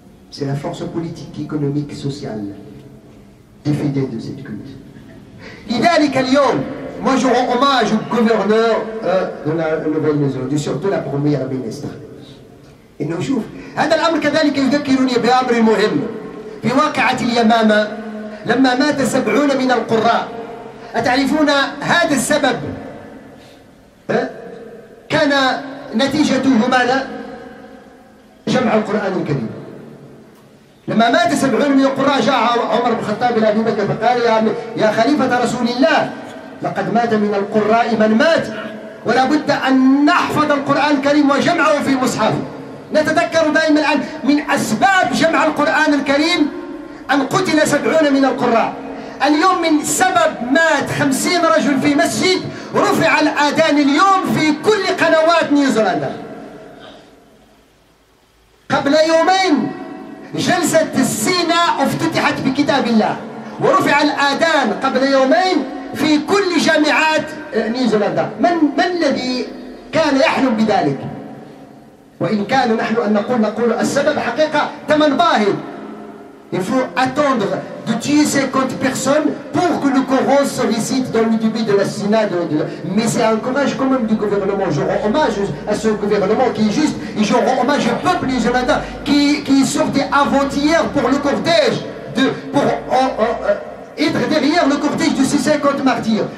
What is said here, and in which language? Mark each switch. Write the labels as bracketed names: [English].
[French] C'est la force politique, économique, sociale des fidèles de cette culte. Moi je rends hommage au gouverneur de la nouvelle maison, surtout la première ministre. [Arabic] إنه شوف هذا الأمر كذلك يذكرني بأمر مهم. في واقعة اليمامة لما مات 70 من القراء. أتعرفون هذا السبب كان نتيجته ماذا؟ جمع القرآن الكريم. لما مات 70 من القراء جاء عمر بن الخطاب إلى أبي بكر فقال يا خليفة رسول الله لقد مات من القراء من مات ولا بد أن نحفظ القرآن الكريم وجمعه في مصحف. نتذكر دائما الآن من أسباب جمع القرآن الكريم أن قتل 70 من القراء. اليوم من سبب مات 50 رجل في مسجد رفع الآذان اليوم في كل قنوات نيوزيلندا. قبل يومين جلسة السيناء افتتحت بكتاب الله ورفع الآذان قبل يومين في كل جامعات نيوزيلندا. من الذي كان يحلم بذلك؟ وإن كان نحن أن نقول السبب حقيقة ثمن باهظ. [French] Il faut attendre de tuer 50 personnes pour que le Coran se récite dans le début de l'assassinat. Mais c'est un courage quand même du gouvernement. Je rends hommage à ce gouvernement qui est juste et je rends hommage au peuple nigérian qui sortait avant-hier pour le cortège, pour être derrière le cortège de ces 50 martyrs.